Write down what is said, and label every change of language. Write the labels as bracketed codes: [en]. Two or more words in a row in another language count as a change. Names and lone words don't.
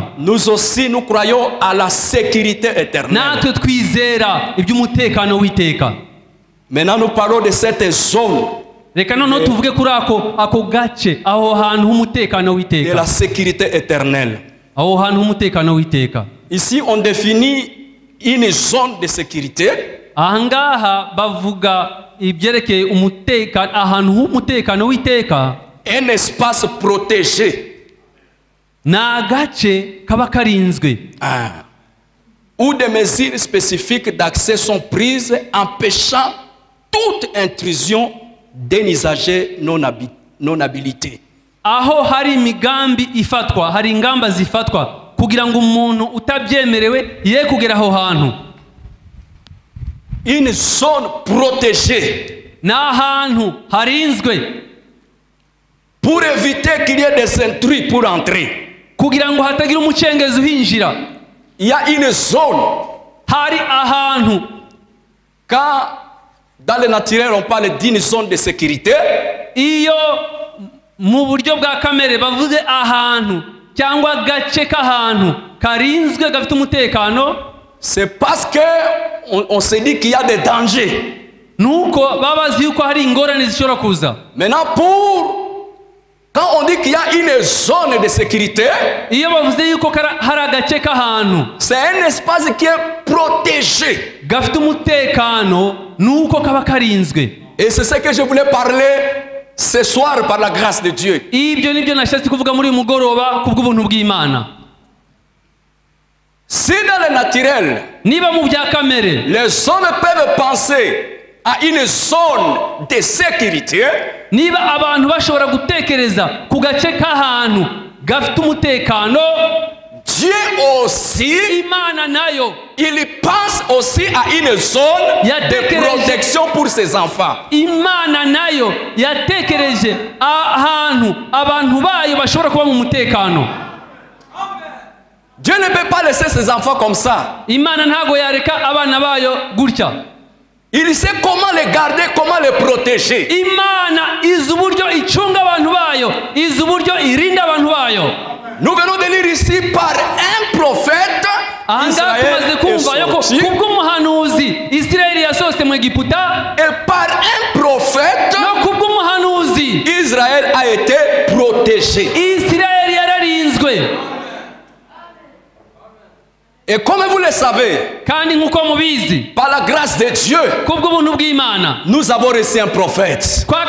[fr] Nous aussi nous croyons à la sécurité éternelle. [rw] Natwe twizera iby'umutekano w'iteka. [fr] Maintenant nous parlons de cette zone. [rw] Reka noneho tuvuge kuri ako gace aho hantu h'umutekano w'iteka. [fr] De la sécurité éternelle. [rw] Aho hantu h'umutekano w'iteka. [fr] Ici on définit une zone de sécurité. [rw] Ahangaha bavuga ibyerekeye umutekano, ahantu h'umutekano w'iteka. [fr] Un espace protégé. [rw] Na gace kaba karinzwe. [fr] Où des mesures spécifiques d'accès sont prises empêchant toute intrusion d'un usager non habilité. [rw] Aho hari imigambi ifatwa, hari ingamba zifatwa kugira ngo umuntu utabyemerewe ye kugera aho hantu. [fr] Une zone protégée. [rw] Na hantu harinzwe. [fr] Pour éviter qu'il y ait des intrus pour entrer. [rw] Kugira ngo hatagira umucengezi uhinjira. [fr] Il y a une zone. [rw] Hari ahantu. [fr] Quand dans le naturel on parle d'une zone de sécurité. [rw] Iyo mu buryo bwa kamere bavuze ahantu cyangwa gace k'ahantu karinzwe gafite umutekano. [fr] C'est parce que on se dit qu'il y a des dangers. [rw] Nuko babazi yuko hari ingorane zishobora kuza. [fr] Maintenant quand on dit qu'il y a une zone de sécurité, [rw] iyo bavuze yuko hari agace k'ahantu, [fr] c'est un espace qui est protégé. [rw] Gafite umutekano nuko kaba karinzwe. [fr] Et c'est ce que je voulais parler ce soir par la grâce de Dieu. [rw] Ibyo nibyo nashatse kuvuga muri mugoroba kubw'ubuntu bw'Imana. [fr] Si dans le naturel, [rw] niba mu bya kamere, [fr] les hommes peuvent penser à une zone de sécurité, [rw] niba abantu bashobora gutekereza ku gace k'ahantu gafite umutekano, [fr] Dieu aussi, [rw] Imana nayo, [fr] il pense aussi à une zone de protection pour ses enfants. [rw] Imana nayo yatekereje ahantu abantu bayo bashobora kuba mu mutekano. [fr] Dieu ne peut pas laisser ses enfants comme ça. [rw] Imana ntago yareka abana bayo gutya. [fr] Il sait comment les garder, comment les protéger. [rw] Imana izi uburyo icunga abantu bayo, izi uburyo irinda abantu bayo. [fr] Nous venons de lire ici par un prophète. Et par un prophète, Israël a été protégé. Et comme vous le savez, par la grâce de Dieu, nous avons reçu un prophète.